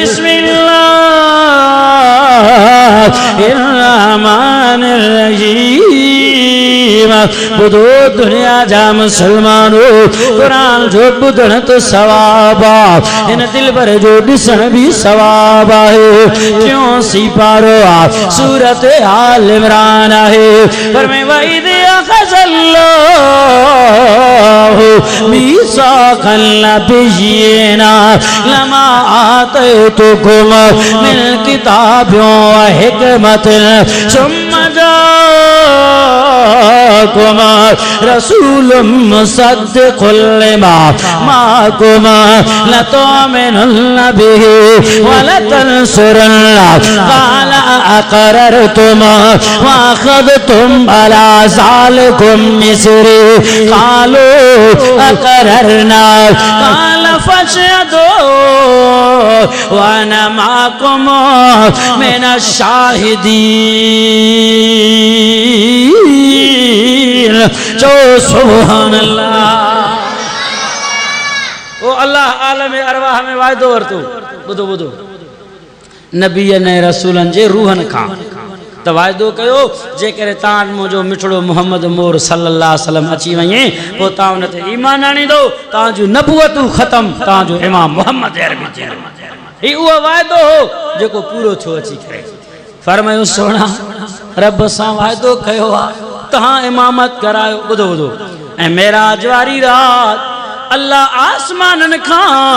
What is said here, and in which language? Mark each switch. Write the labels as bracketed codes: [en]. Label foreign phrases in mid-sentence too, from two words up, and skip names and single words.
[sd] बिस्मिल्लाहिर्रहमानिर्रहीम ॿुधो दुनिया जा मुसलमानो क़ुरान जो ॿुधण त सवाब आहे हिन दिलबर जो ॾिसण बि सवाब आहे टियों सी पारो आहे सूरत आल इमरान आहे पर में वईद [ar] أخذ الله ميثاق النبيين لما آتيتكم من كتاب وحكمة ثم جاءكم رسول مصدق لما معكم لتؤمنن به ولتنصرنه قال أأقررتم وأخذتم على ذلكم إصري قالوا أقررنا قال فاشهدوا وأنا معكم من [sd] शाहिदीन जो [ar] سبحان الله [sd] ओ अल्लाह आलम अरवाह में वायदो वरतो ॿुधो नबीअ ने रसूलन जे रूहनि खां त वाइदो कयो जेकॾहिं तव्हां मुंहिंजो मिठड़ो मुहम्मद मोर [ar] صلى الله عليه وسلم [sd] अची वञे पोइ तव्हां उन ते ईमान आणींदो तव्हांजूं नबूअतूं ख़तम तव्हांजो इमाम मुहम्मद अरबी थींदो हीउ उहो वाइदो हो जेको पूरो थियो अची करे फरमायूं सोना रब सां वाइदो कयो आहे तव्हां इमामत करायो ॿुधो ऐं मेराज वारी रात अल्लाह आसमाननि खां